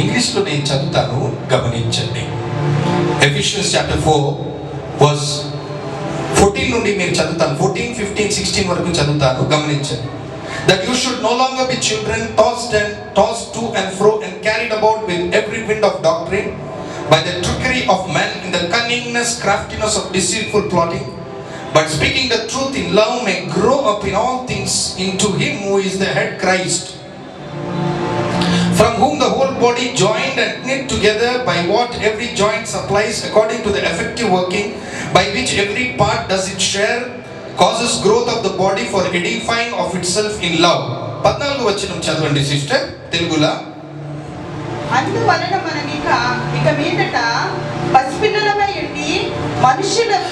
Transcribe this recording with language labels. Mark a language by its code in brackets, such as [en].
[te] English లో నేను చదువుతాను, గమనించండి. ఎఫెసియన్స్ చాప్టర్ 4 వర్స్ 14 నుండి మీరు చదువుతాను. 14, 15, 16 వరకు చదువుతాను, గమనించండి. [en] That you should no longer be children tossed to and fro and carried about with every wind of doctrine by the trickery of men in the craftiness of deceitful plotting, but speaking the truth in love may grow up in all things into him who is the head, Christ, from whom the whole body joined and knit together by what every joint supplies according to the effective working by which every part does its share, causes growth of the body for edifying of itself in love. [te] 14వ వచనం చదవండి sister తెలుగులో. అందువలన మనం ఇక మీదట పసిపిల్లలమై ఉండి మనుషుల